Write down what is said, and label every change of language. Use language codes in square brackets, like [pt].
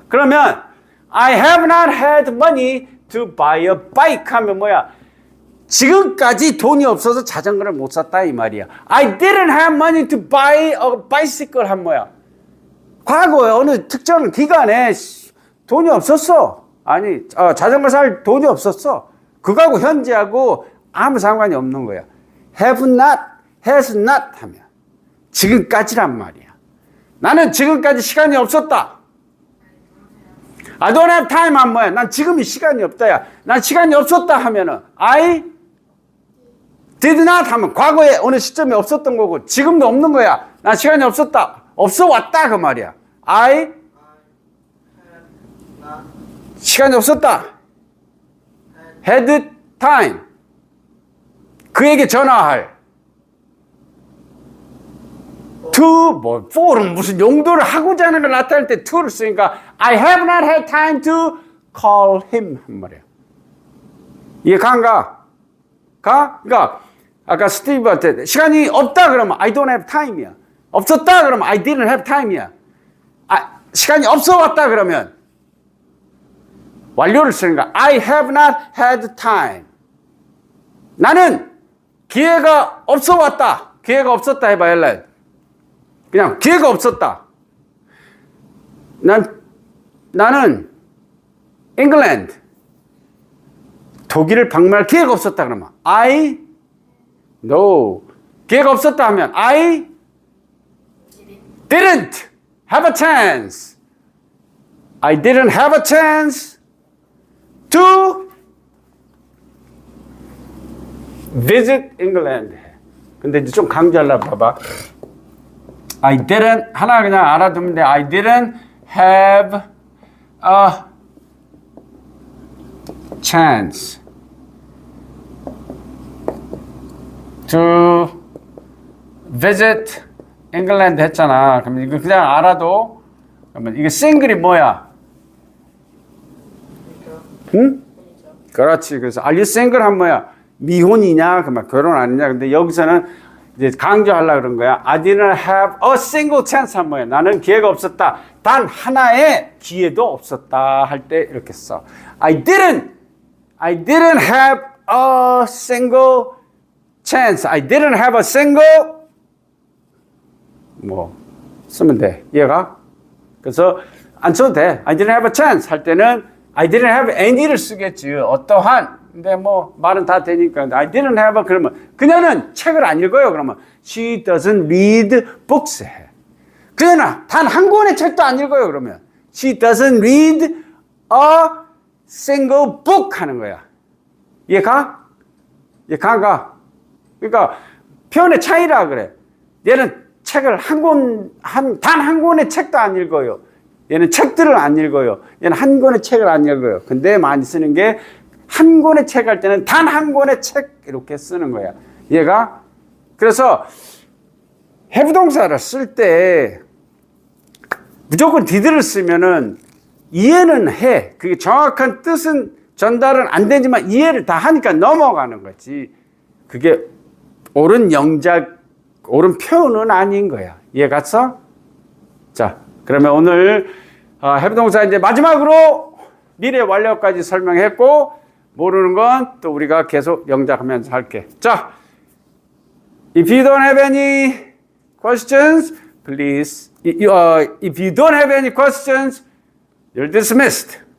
[ko] 그러면 [en] I have not had money to buy a bike [ko] 하면 뭐야? 지금까지 돈이 없어서 자전거를 못 샀다 이 말이야. [en] I didn't have money to buy a bicycle [ko] 한 뭐야? 과거에 어느 특정 기간에 돈이 없었어. 아니 자전거 살 돈이 없었어. 그거하고 현재하고 아무 상관이 없는 거야. [en] have not, has not [ko] 하면 지금까지란 말이야. 나는 지금까지 시간이 없었다. [en] I don't have time [ko] 하면 뭐야? 난 지금이 시간이 없다야. 난 시간이 없었다 하면은 [en] I did not [ko] 하면 과거에 어느 시점에 없었던 거고 지금도 없는 거야. 난 시간이 없었다. 없어 왔다 그 말이야. I 시간이 없었다. [en] had time. [ko] 그에게 전화할. to 뭐 for은 무슨 용도를 하고자 하는 걸 나타낼 때 to를 쓰니까 [en] I have not had time to call him [ko] 한 말이야. 이해가 안 가? 가? 그러니까 아까 스티브한테 시간이 없다 그러면 [en] I don't have time [ko] 이야. 없었다 그러면 [en] I didn't have time [ko] 이야. 시간이 없어 왔다 그러면 완료를 쓰는 거야. [en] I have not had time. [ko] 나는 기회가 없어 왔다. 기회가 없었다 해봐, 엘렌. 그냥 기회가 없었다. 나는 잉글랜드 독일을 방문할 기회가 없었다 그러면 I no 기회가 없었다 하면 [en] I didn't have a chance. I didn't have a chance to visit England. [ko] 근데 이제 좀 강조하려고 봐봐. [en] I didn't [ko] 하나 그냥 알아두면 돼. [en] I didn't have a chance to visit England [ko] 했잖아. 그러면 이거 그냥 알아도 그러면 이게 싱글이 뭐야? 응? 그렇지. 그래서 [en] are you single [ko] 한 뭐야? 미혼이냐? 그러면 결혼 아니냐? 근데 여기서는 이제 강조하려고 그런 거야. [en] I didn't have a single chance [ko] 한 뭐야? 나는 기회가 없었다. 단 하나의 기회도 없었다 할 때 이렇게 써. [en] I didn't have a single chance. I didn't have a single [ko] 뭐 쓰면 돼. 이해가? 그래서 안 써도 돼. [en] I didn't have a chance [ko] 할 때는 [en] I didn't have any를 [ko] 쓰겠지. 어떠한. 근데 뭐 말은 다 되니까 [en] I didn't have a [ko] 그러면 그녀는 책을 안 읽어요. 그러면 [en] she doesn't read books [ko] 해. 그녀는 단 한 권의 책도 안 읽어요. 그러면 [en] she doesn't read a single book [ko] 하는 거야. 이해가? 이해가 안 가? 그러니까 표현의 차이라 그래. 얘는 책을 단 한 권의 책도 안 읽어요. 얘는 책들을 안 읽어요. 얘는 한 권의 책을 안 읽어요. 근데 많이 쓰는 게 한 권의 책 할 때는 단 한 권의 책 이렇게 쓰는 거야. 얘가 그래서 해부동사를 쓸 때 무조건 디드를 쓰면은 이해는 해. 그게 정확한 뜻은 전달은 안 되지만 이해를 다 하니까 넘어가는 거지. 그게 옳은 영작, 옳은 표현은 아닌 거야. 이해 갔어? 자, 그러면 오늘 해부동사 이제 마지막으로 미래 완료까지 설명했고 모르는 건 또 우리가 계속 영작하면서 할게. [en] 자, if you don't have any questions, please. If you don't have any questions, you're dismissed.